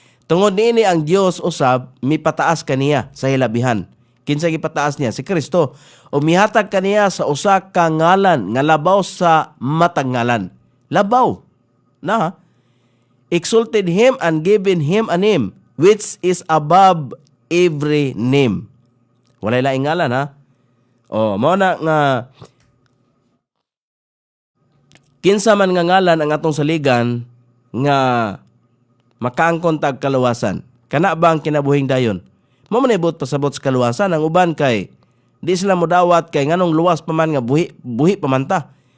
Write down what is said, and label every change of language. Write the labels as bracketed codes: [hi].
[ceb] Tungod niini ang Dios usab mipataas kaniya sa hilabihan. Kinsa gipataas niya? Si Kristo. O mihatag kaniya sa usa ka ngalan nga labaw sa matang ngalan. Labaw. [en] Na exalted Him and given Him a name which is above every name. [ceb] Walay laing ngalan ha. Mao na nga kinsa man nga ngalan ang atong saligan nga makaangkon tag kaluwasan. Kana ba ang kinabuhing dayon? Mao man ibot pasabot sa kaluwasan, ang uban kay di sila modawat kay nganong luwas pa man nga buhi pa man ta.